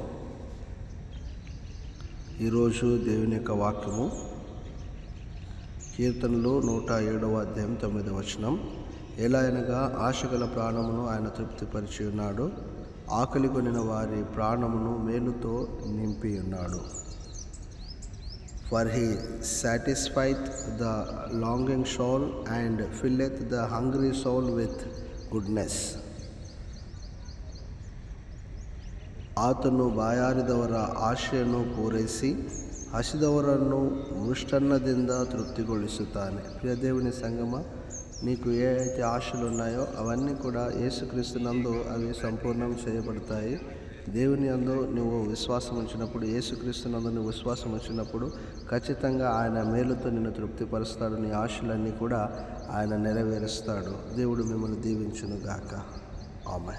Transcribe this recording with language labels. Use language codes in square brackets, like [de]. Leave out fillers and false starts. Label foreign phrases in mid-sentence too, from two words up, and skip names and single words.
[te] ఈరోజు దేవుని యొక్క వాక్యము కీర్తనలు 107వ అధ్యాయం 9వ వచనం. ఎలా అనగా ఆశగల ప్రాణమును ఆయన తృప్తిపరిచి ఉన్నాడు, ఆకలి కొనిన వారి ప్రాణమును మేలుతో నింపి ఉన్నాడు. [en] For he satisfieth the longing soul and filleth the hungry soul with goodness. [kn] ಆತನು ಬಾಯಾರಿದವರ ಆಶೆಯನ್ನು ಪೂರೈಸಿ ಹಸಿದವರನ್ನು ಮೃಷ್ಟನ್ನದಿಂದ ತೃಪ್ತಿಗೊಳಿಸುತ್ತಾನೆ. [te] ಪ್ರಿಯ దేవుని సంగమ, నీకు ఏ అయితే ఆశలు ఉన్నాయో అవన్నీ కూడా యేసుక్రీస్తు నందు అవి సంపూర్ణం చేయబడతాయి. దేవుని యందు నువ్వు విశ్వాసం ఉంచినప్పుడు, యేసుక్రీస్తు నందు నువ్వు విశ్వాసం ఉంచినప్పుడు ఖచ్చితంగా ఆయన మేలుతో నిన్ను తృప్తిపరుస్తాడు. నీ ఆశలన్నీ కూడా ఆయన నెరవేరుస్తాడు. దేవుడు మిమ్మల్ని దీవించును గాక. ఆమేన్.